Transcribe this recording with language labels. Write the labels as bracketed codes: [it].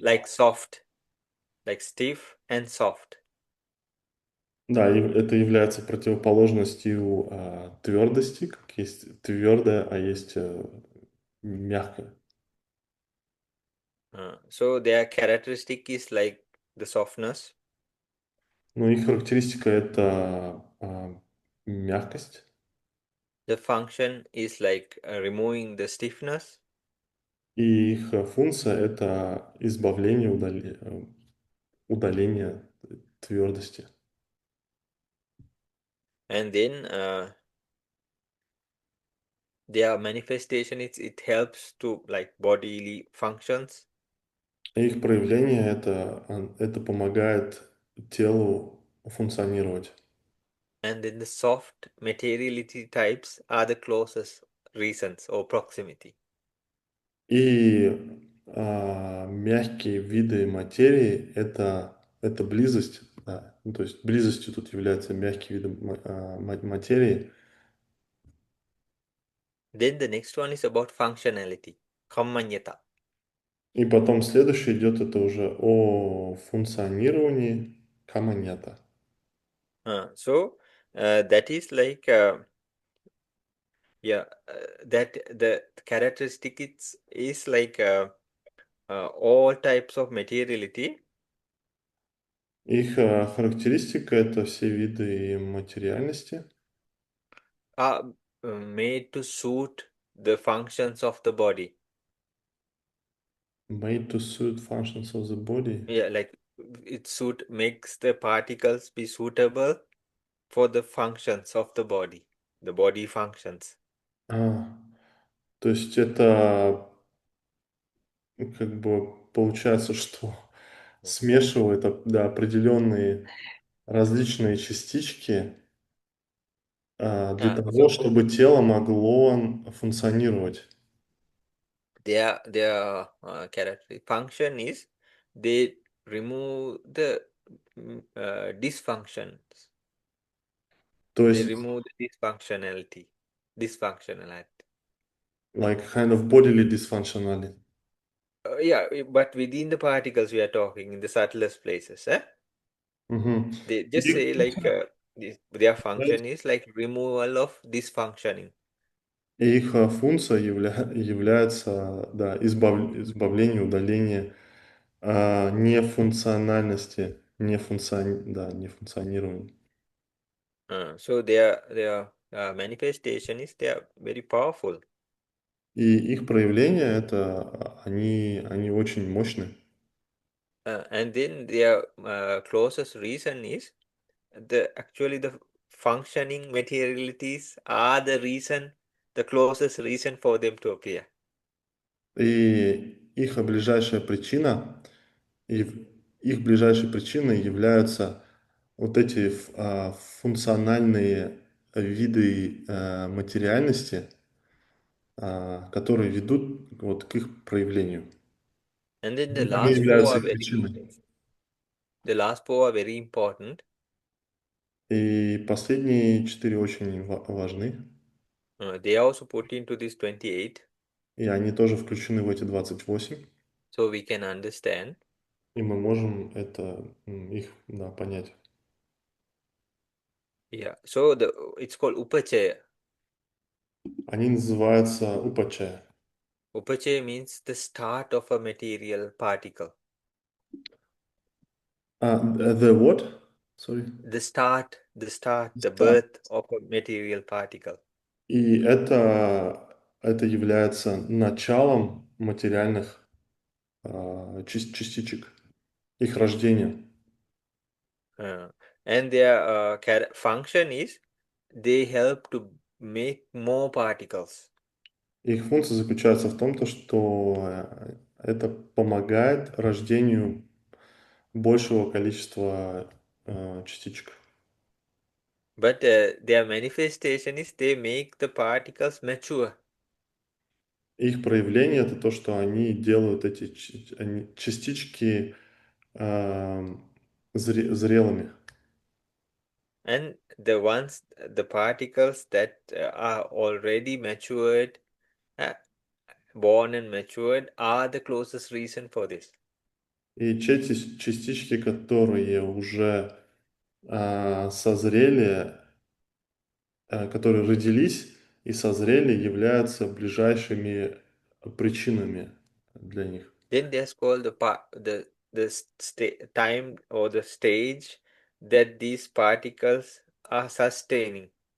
[en] like soft, like stiff and soft. [ru] Да, и это является противоположностью твердости, как есть твердое, а есть мягкое. [en] So their characteristic is like the softness. [ru] Ну, их характеристика это мягкость, [en] The function is like removing the stiffness, [ru] и их функция это избавление, удаление твердости. [en] and then their manifestation is it helps to like bodily functions, [ru] И их проявление это помогает телу функционировать. [en] and then the soft materiality types are the closest reasons or proximity. [ru] И мягкие виды материи это близость, да. Ну, то есть близостью тут являются мягкие виды материи. [en] Then the next one is about functionality, kammanyata. [ru] И потом следующее идет это уже о функционировании каманьята. [en] So that is like yeah, that the characteristic is like all types of materiality [ru] Их характеристика это все виды материальности, [en] are made to suit the functions of the body. made to suit functions of the body. Yeah, like it makes the particles be suitable for the functions of the body functions. [ru] А, То есть это как бы получается, что смешивает да, определенные различные частички для того, [en] So [ru] чтобы тело могло функционировать. [en] their character function is they remove the dysfunctions. [ru] То [en] They [ru] есть, [en] remove the dysfunctionality. like kind of bodily dysfunctionality. Yeah, but within the particles we are talking in the subtlest places, eh? Мгм. They just [ru] И [en] say like their function is like removal of dysfunctioning. [ru] их функция является да, избавление, удаление нефункциональности, да, нефункционирования. [en] So their manifestation is they are very powerful. [ru] И их проявление это они очень мощны. [en] And then their closest reason is the functioning materialities are the closest reason for them to appear. [ru] И их ближайшая причина, и их ближайшей причиной являются вот эти функциональные виды материальности, которые ведут вот к их проявлению. [en] And then [ru] Они являются их причиной. [en] the last four are very important. [ru] И последние 4 очень важны, [en] They are also put into this 28, [ru] и они тоже включены в эти 28, [en] so we can understand. [ru] и мы можем их, да, понять. [en] Yeah. So it's called upachaya. [ru] Они называются упачая. [en] Upachaya means the start of a material particle. The what? Sorry. The [ru] Да. [en] birth of a material particle. [ru] И это является началом материальных частичек. их рождение. [en] Uh, and their function is they help to make more particles. [ru] Их функция заключается в том, то, что это помогает рождению большего количества частичек. [en] But their manifestation is they make the particles mature. [ru] Их проявление это то, что они делают эти частички зрелыми. [en] And the particles that are already matured, uh, born and matured, are the closest reason for this. [ru] И те частички, которые уже созрели, которые родились и созрели, являются ближайшими причинами для них. [en] Then there's called the time or the stage that these particles are sustaining.